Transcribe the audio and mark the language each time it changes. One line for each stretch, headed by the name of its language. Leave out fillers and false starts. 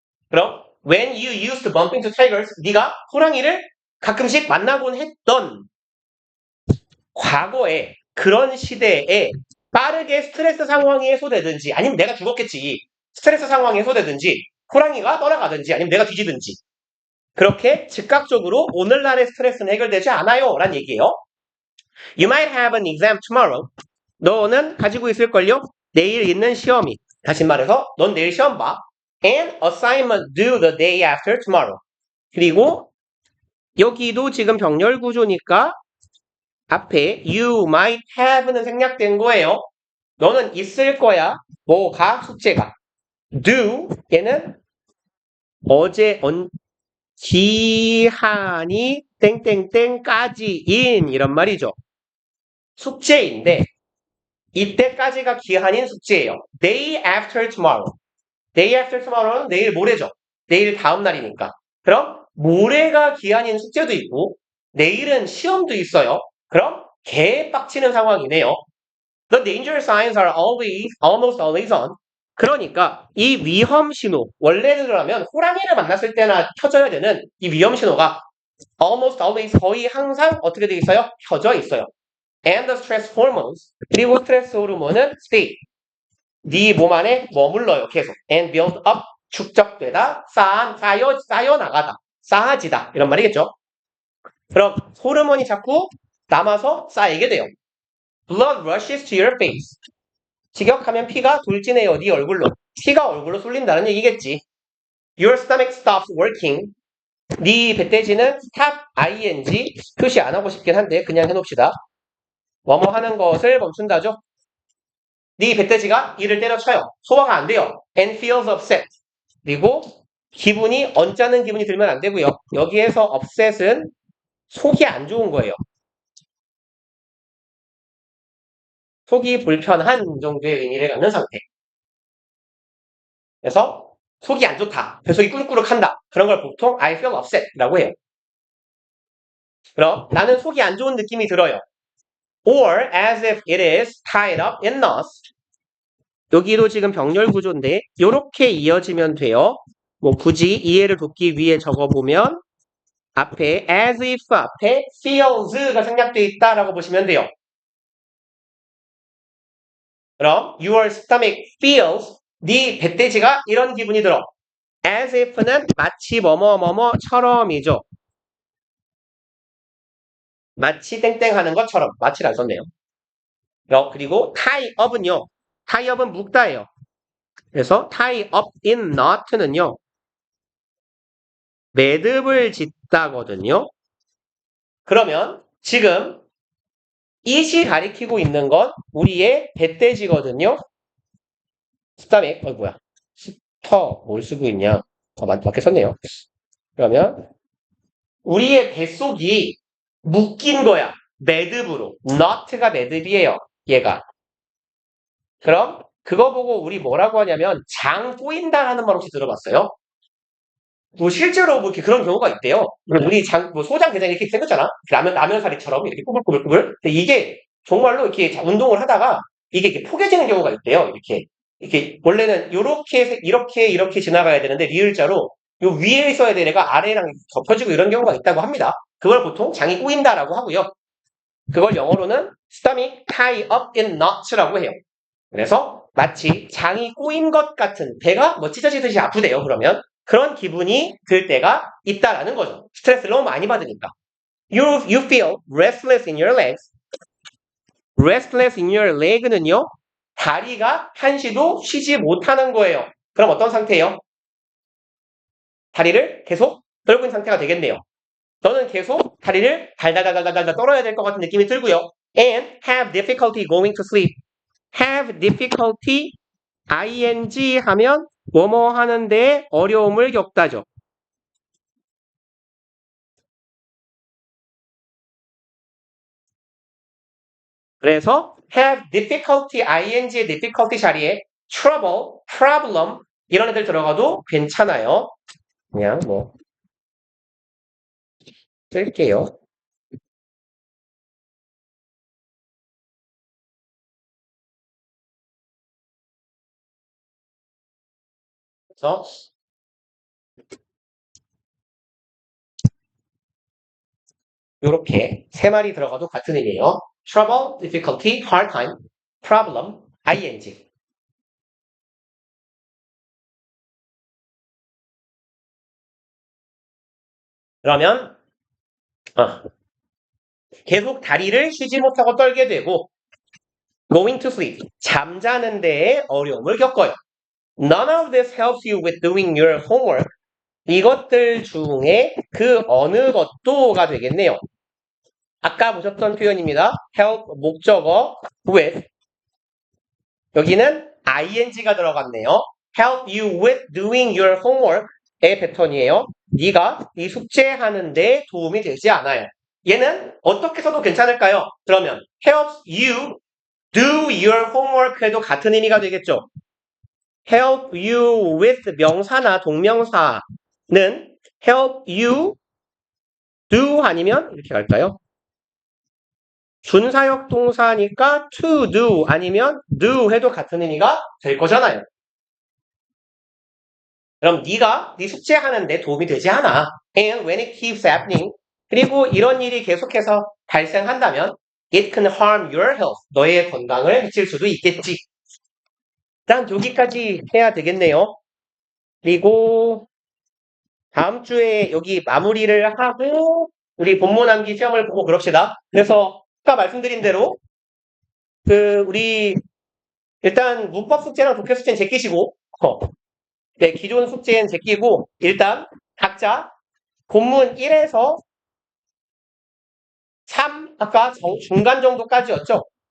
Korean: 그럼
English: when you used to bump into tigers
Korean: 네가 호랑이를 가끔씩 만나곤 했던 과거에 그런 시대에 빠르게 스트레스 상황에 해소되든지 아니면 내가 죽었겠지 스트레스 상황에 해소되든지 호랑이가 떠나가든지 아니면 내가 뒤지든지 그렇게 즉각적으로 오늘날의 스트레스는 해결되지 않아요 라는 얘기예요.
English: You might have an exam tomorrow.
Korean: 너는 가지고 있을걸요? 내일 있는 시험이. 다시 말해서 넌 내일 시험 봐.
English: and assignment due the day after tomorrow.
Korean: 그리고 여기도 지금 병렬 구조니까 앞에
English: you might have
Korean: 는 생략된 거예요. 너는 있을 거야. 뭐가 숙제가. due 얘는 어제 기한이 땡땡땡까지인 이런 말이죠. 숙제인데 이때까지가 기한인 숙제예요.
English: Day after tomorrow. Day after tomorrow는
Korean: 내일 모레죠. 내일 다음 날이니까. 그럼 모레가 기한인 숙제도 있고 내일은 시험도 있어요. 그럼 개빡치는 상황이네요.
English: The danger signs are almost always on.
Korean: 그러니까 이 위험 신호, 원래대로라면 호랑이를 만났을 때나 켜져야 되는 이 위험 신호가
English: almost always
Korean: 거의 항상 어떻게 돼 있어요? 켜져 있어요.
English: And the stress hormones.
Korean: 그리고 스트레스 호르몬은 stay. 네 몸 안에 머물러요. 계속.
English: And build up.
Korean: 축적되다. 쌓여 나가다. 쌓아지다. 이런 말이겠죠. 그럼 호르몬이 자꾸 남아서 쌓이게 돼요.
English: Blood rushes to your face.
Korean: 직역하면 피가 돌진해요. 네 얼굴로. 피가 얼굴로 쏠린다는 얘기겠지.
English: Your stomach stops working.
Korean: 네 배돼지는 stop ing 표시 안 하고 싶긴 한데 그냥 해놓읍시다. 뭐뭐 하는 것을 멈춘다죠. 네 배돼지가 이를 때려쳐요. 소화가 안 돼요.
English: And feels upset.
Korean: 그리고 기분이 언짢은 기분이 들면 안 되고요. 여기에서 upset은 속이 안 좋은 거예요. 속이 불편한 정도의 의미를 갖는 상태. 그래서 속이 안 좋다. 뱃속이 꾸룩꾸룩한다. 그런 걸 보통
English: I feel upset
Korean: 라고 해요. 그럼 나는 속이 안 좋은 느낌이 들어요.
English: Or as if it is tied up in knots.
Korean: 여기도 지금 병렬 구조인데 이렇게 이어지면 돼요. 뭐 굳이 이해를 돕기 위해 적어보면 앞에 as if 앞에 feels가 생략되어 있다라고 보시면 돼요. 그럼
English: your stomach feels
Korean: 네 배돼지가 이런 기분이 들어. as if는 마치 뭐뭐뭐뭐처럼이죠. 마치 땡땡 하는 것처럼. 마치를 안 썼네요. 그리고 tie up은요. tie up은 묶다예요. 그래서 tie up in knot는요. 매듭을 짓다거든요. 그러면 지금 it이 가리키고 있는 건 우리의 배돼지거든요. 스타맥, 뭐야. 스터, 뭘 쓰고 있냐. 맞게 썼네요. 그러면 우리의 뱃속이 묶인 거야. 매듭으로. not가 매듭이에요. 얘가. 그럼 그거 보고 우리 뭐라고 하냐면 장 꼬인다라는 말 혹시 들어봤어요? 뭐 실제로 뭐 이렇게 그런 경우가 있대요. 우리 뭐 소장 게장 이렇게 생겼잖아. 라면사리처럼 이렇게 꾸불꾸불꾸불. 근데 이게 정말로 이렇게 운동을 하다가 이게 포개지는 경우가 있대요. 이렇게 원래는 이렇게 지나가야 되는데 리을자로 요 위에 있어야 될 애가 아래랑 덮여지고 이런 경우가 있다고 합니다. 그걸 보통 장이 꼬인다라고 하고요. 그걸 영어로는
English: stomach tie up in knots
Korean: 라고 해요. 그래서 마치 장이 꼬인 것 같은 배가 뭐 찢어지듯이 아프대요. 그러면 그런 기분이 들 때가 있다라는 거죠. 스트레스를 너무 많이 받으니까.
English: You feel restless in your legs. restless in your leg는요.
Korean: 다리가 한시도 쉬지 못하는 거예요. 그럼 어떤 상태예요? 다리를 계속 떨고 있는 상태가 되겠네요. 너는 계속 다리를 달달달달달 떨어야 될 것 같은 느낌이 들고요.
English: And have difficulty going to sleep. have difficulty ing
Korean: 하면 뭐뭐 하는데 어려움을 겪다죠. 그래서 have difficulty ing의 difficulty 자리에 trouble, problem 이런 애들 들어가도 괜찮아요. 그냥 뭐 쓸게요. 그래서 이렇게 세 마리 들어가도 같은 의미예요.
English: trouble, difficulty, hard time, problem, ing.
Korean: 그러면 계속 다리를 쉬지 못하고 떨게 되고
English: going to sleep,
Korean: 잠자는 데에 어려움을 겪어요.
English: None of this helps you with doing your homework.
Korean: 이것들 중에 그 어느 것도가 되겠네요. 아까 보셨던 표현입니다. help 목적어 with 여기는 ing가 들어갔네요.
English: help you with doing your homework
Korean: 의 패턴이에요. 네가 이 숙제하는데 도움이 되지 않아요. 얘는 어떻게 써도 괜찮을까요? 그러면
English: helps you do your homework
Korean: 해도 같은 의미가 되겠죠.
English: help you with
Korean: 명사나 동명사는
English: help you do
Korean: 아니면 이렇게 갈까요? 준사역 동사니까 to do 아니면 do 해도 같은 의미가 될 거잖아요. 그럼 네가 네 숙제하는데 도움이 되지 않아.
English: And when it keeps happening
Korean: 그리고 이런 일이 계속해서 발생한다면
English: it can harm your health.
Korean: 너의 건강을 해칠 수도 있겠지. 일단 여기까지 해야 되겠네요. 그리고 다음 주에 여기 마무리를 하고 우리 본문 암기 시험을 보고 그럽시다. 그래서 아까 말씀드린 대로 우리 일단 문법 숙제랑 독해 숙제는 제끼시고 네, 기존 숙제는 제끼고 일단 각자 본문 1에서 3 아까 중간 정도까지였죠.